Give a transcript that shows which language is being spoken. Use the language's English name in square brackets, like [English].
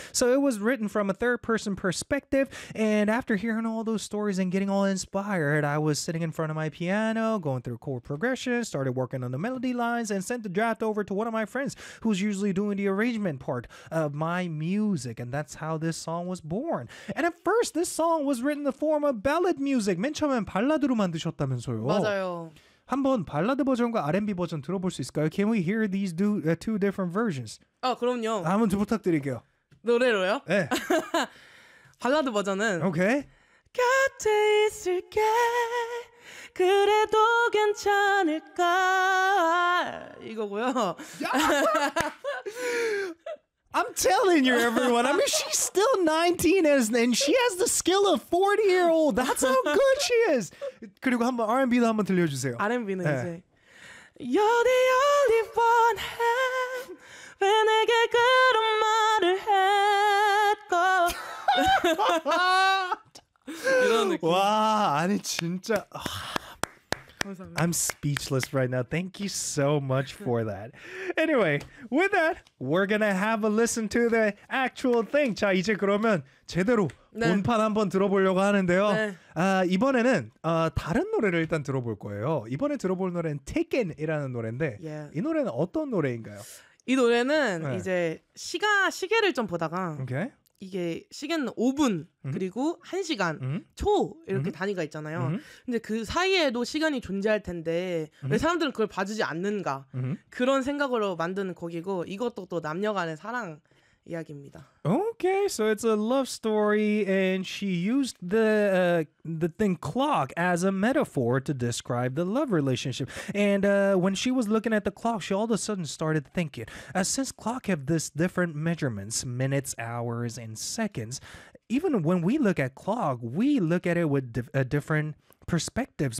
[English] So it was written from a third person perspective, and after hearing all those stories and getting all inspired, I was sitting in front of my piano going through chord progression, started working on the melody lines, and sent the draft over to one of my friends who's usually doing the arrangement part of my music, and that's how this song was born. And at first, this song was written in the form of ballad music. [Korean] 맨 처음엔 발라드로 만드셨다면서요. 맞아요. 한번 발라드 버전과 R&B 버전 들어볼 수 있을까요? [English] Can we hear these two different versions? [Korean] 아, 그럼요. 한번 좀 부탁드릴게요. 노래로요? 네. 발라드 버전은 오케이. 곁에 있을게 그래도 괜찮을까 이거고요. [English] I'm telling you, everyone. I mean, she's still 19 and she has the skill of 40-year-old. That's how good she is. [Korean] 그리고 한번 R&B도 한번 들려주세요. R&B는 네. 이제 [English] You're the only one hand [Korean] 왜 내게 그런 말을 했고 이런 느낌. 와, 아니 진짜... [English] I'm speechless right now. Thank you so much for that. Anyway, with that, we're gonna have a listen to the actual thing. [Korean] 자, 이제 그러면 제대로 네. 본판 한번 들어보려고 하는데요. 네. 이번에는 다른 노래를 일단 들어볼 거예요. 이번에 들어볼 노래는 Taken이라는 노래인데 [English] yeah. [Korean] 이 노래는 어떤 노래인가요? 이 노래는 네. 이제 시계를 좀 보다가 [English] okay. [Korean] 이게 시계는 5분 그리고 1시간 초 이렇게 단위가 있잖아요. 근데 그 사이에도 시간이 존재할 텐데 왜 사람들은 그걸 봐주지 않는가 그런 생각으로 만드는 곡이고 이것도 또 남녀간의 사랑 이야기입니다. [English] Okay, so it's a love story, and she used the thing clock as a metaphor to describe the love relationship. And when she was looking at the clock, she all of a sudden started thinking, since clock have this different measurements, minutes, hours, and seconds, even when we look at clock, we look at it with different perspectives.